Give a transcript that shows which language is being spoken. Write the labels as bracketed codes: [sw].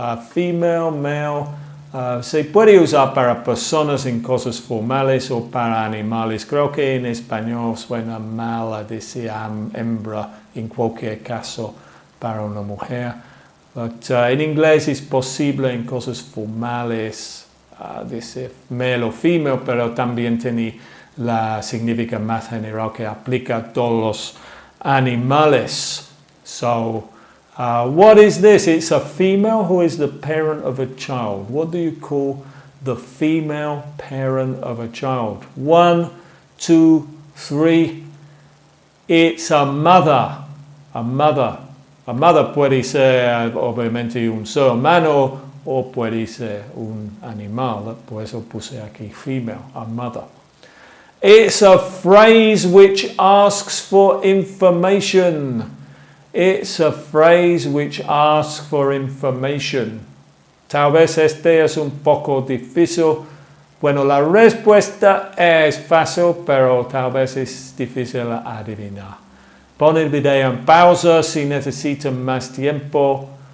[es] Female, male, se puede usar para personas en cosas formales o para animales. Creo que en español suena mal a decir hembra en cualquier caso para una mujer. But, en inglés es posible en cosas formales decir male o female, pero también tiene la significa más general que aplica a todos los animales. [en] So, what is this? It's a female who is the parent of a child. What do you call the female parent of a child? 1, 2, 3. It's a mother. A mother. [es] A mother puede ser obviamente un ser humano o puede ser un animal. Por eso puse aquí female, a mother. [en] It's a phrase which asks for information. It's a phrase which asks for information. [es] Tal vez este es un poco difícil. Bueno, la respuesta es fácil, pero tal vez es difícil adivinar. Pon el video en pausa si necesitan más tiempo.